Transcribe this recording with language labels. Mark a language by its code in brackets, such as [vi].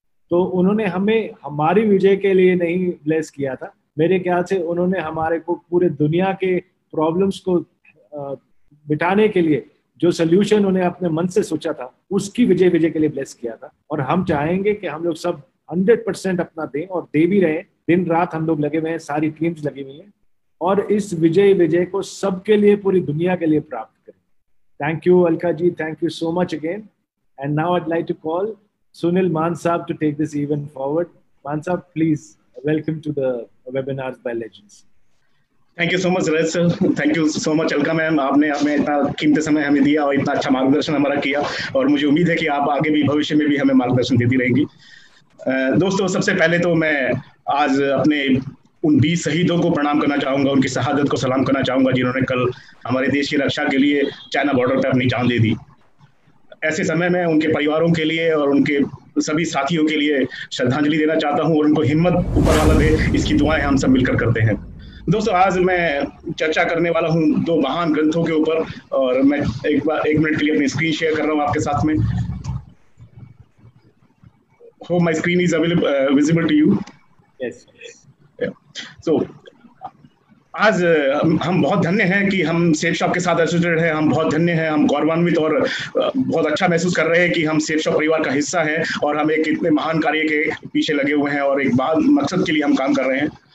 [hi] तो उन्होंने हमें हमारी विजय के लिए नहीं ब्लेस किया था, मेरे ख्याल से उन्होंने हमारे को पूरे दुनिया के प्रॉब्लम्स को मिटाने के लिए जो सोल्यूशन उन्हें अपने मन से सोचा था, उसकी विजय के लिए ब्लेस किया था। और हम चाहेंगे कि हम लोग सब 100% अपना दें, और दे भी रहे। [en] दिन रात हम लोग लगे हुए हैं, सारी टीम्स लगी हुई हैं, और इस विजय को सबके लिए, पूरी दुनिया के लिए प्राप्त करें। Thank you, Alka ji. Thank you so much again. And now I'd like to call Sunil Kumar Maan Sahab to take this even forward. Sunil ji, over to you. Sunil Man Saab to take this event forward. Man Saab, please welcome to the webinars by Legends. [hi] Thank you so much Rajat sir, thank you so much Alka ma'am, आपने हमें इतना कीमती समय हमें दिया और इतना अच्छा मार्गदर्शन हमारा किया, और मुझे उम्मीद है कि आप आगे भी भविष्य में भी हमें मार्गदर्शन देती रहेंगी। दोस्तों, सबसे पहले तो मैं आज अपने उन 20 शहीदों को प्रणाम करना चाहूंगा, उनकी शहादत को सलाम करना चाहूंगा जिन्होंने कल हमारे देश की रक्षा के लिए चाइना बॉर्डर पर अपनी जान दे दी। ऐसे समय में उनके परिवारों के लिए और उनके सभी साथियों के लिए श्रद्धांजलि देना चाहता हूं, और उनको हिम्मत ऊपर वाला दे, इसकी दुआएं हम सब मिलकर करते हैं। दोस्तों, आज मैं चर्चा करने वाला हूं 2 महान ग्रंथों के ऊपर, और मैं एक मिनट के लिए अपनी स्क्रीन शेयर कर रहा हूं आपके साथ में। [en] Hope my screen is visible to you. Yes. [hi] So, आज हम बहुत धन्य हैं कि हम सेफ शॉप के साथ एसोसिएटेड हैं। हम बहुत धन्य हैं, हम गौरवान्वित और बहुत अच्छा महसूस कर रहे हैं कि हम सेफ शॉप परिवार का हिस्सा हैं, और हम एक इतने महान कार्य के पीछे लगे हुए हैं और एक मकसद के लिए हम काम कर रहे हैं।